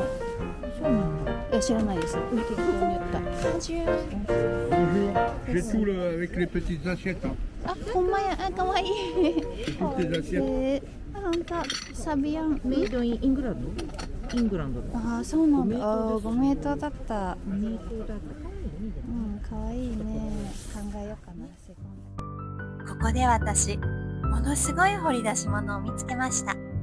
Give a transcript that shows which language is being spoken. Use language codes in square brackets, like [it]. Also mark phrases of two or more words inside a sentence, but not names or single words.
[ja] そうなんだ。いや知らないです。適当に言った。 [fr] Bonjour. J'ai tout avec les petites assiettes. [ja] あ、ほんまや。あ、かわいい。 [fr] Toutes tes assiettes. [ja] あ、ほんと。サビアン。 [en] Made in England England だ。 [ja] あー、そうなんだ。あー、ご名答だった。メイドだった。うん、かわいいね。考えようかな。セコンド。ここで私、ものすごい掘り出し物を見つけました。